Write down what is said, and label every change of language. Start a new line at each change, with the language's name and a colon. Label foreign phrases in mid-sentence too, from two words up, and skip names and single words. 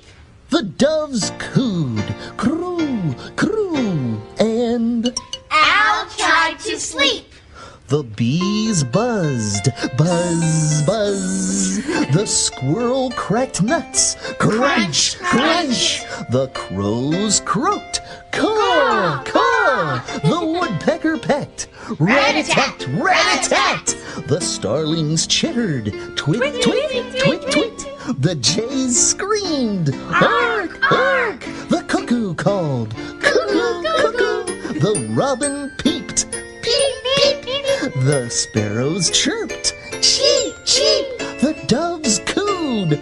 English: the doves cooed, crew, crew, and Owl tried to sleep. the bees buzzed, buzz, buzz. The squirrel cracked nuts, crunch, crunch. The crows croaked, caw, caw. Rat-a-tat, rat-a-tat! The starlings chittered. Twit, twit, twit, twit. The jays screamed. Hark, hark! The cuckoo called. Cuckoo, cuckoo! The robin peeped. Peep, peep, peep. The sparrows chirped. Cheep, cheep. The doves cooed.